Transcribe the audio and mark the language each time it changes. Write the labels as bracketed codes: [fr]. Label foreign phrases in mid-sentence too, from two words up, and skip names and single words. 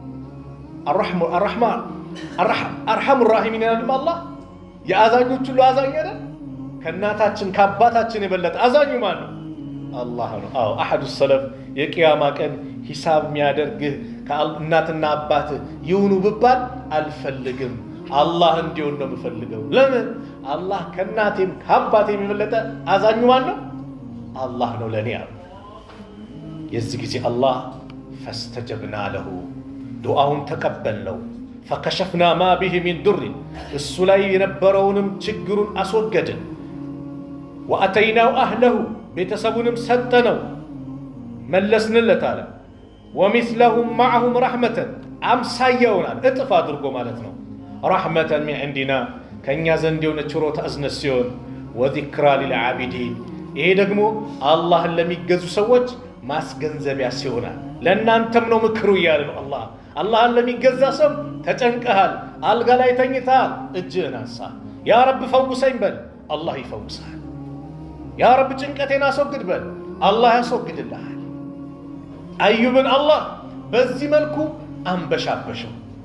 [ar] أرحم الراحمين [am] አላህ የአዛኞች ሁሉ አዛኝ ነህ ከናታችን ከአባታችን የበለጠ አዛኙ ማን ነው አላህ ነው አው አሐዱ ሰለፍ የቂያማ ቀን ሂሳብ የሚያደርግህ ከእናትና አባት ይሁኑ ብባል አልፈልግም አላህ እንዲሆን ነው የምፈልገው ለምን አላህ ከናቴም ከአባቴም የበለጠ አዛኙ ማን ነው አላህ ነው ለኔ አሉ የዚህ ጊዜ አላህ [ar] فاستجبنا له [am] ዱዓውን ተቀበልነው [ar] فكشفنا ما به من ضر [am] እሱ ላይ የነበረውንም ችግሩን አስወገድን [ar] واتيناه اهله [am] ቤተሰቡንም ሰጠነው መለስንለት አለ [ar] ومثلهم معهم رحمة [am] አምሳያውናል እጥፍ አድርጎ ማለት ነው [ar] رحمة من عندنا [am] ከኛ ዘንድ የሆነ ችሮታ እዝነት ሲሆን [ar] وذكرى للعابدين [am] ይሄ ደግሞ አላህን ለሚገዙ ሰዎች ማስገንዘቢያ ሲሆናል ለእናንተም ነው ምክሩ እያለ ነው አላህ አላህን ለሚገዛ ሰው ተጨንቀሃል አልጋ ላይ ተኝተሃል እጅህን አንሳ [ar] يا رب [am] ፈውሰኝ በል አላህ ይፈውሳል [ar] يا رب [am] ጭንቀቴን አስወግድ በል አላህ ያስወግድልሃል አዩብን አላህ በዚህ መልኩ አንበሻበሸው